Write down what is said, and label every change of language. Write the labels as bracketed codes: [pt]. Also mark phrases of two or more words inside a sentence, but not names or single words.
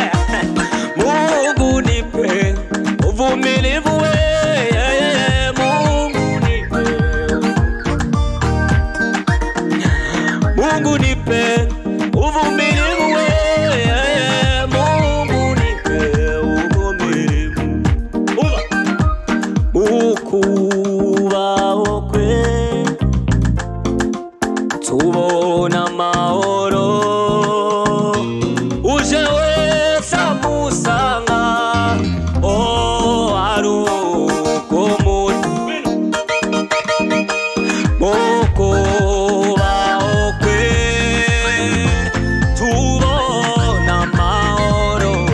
[sw] Mungu nipe uvumilivu we. Mungu nipe uvumilivu we. Mungu nipe uvumilivu. [rw] Ukubaho kwe tubona amahoro. Uje wese amusanga aruko ukubaho kwe tubona amahoro.